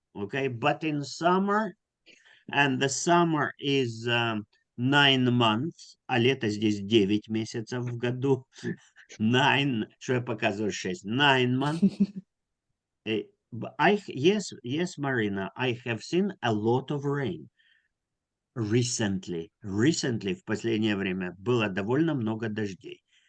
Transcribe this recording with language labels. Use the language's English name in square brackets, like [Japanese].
[English] Okay, but in summer, and the summer is 9 months, [Russian] а лето здесь 9 месяцев в году. 9, что я показываю 6, 9 months. [English] Yes, Marina, I have seen a lot of rain. [Russian] Recently, в последнее время, было довольно много дождей.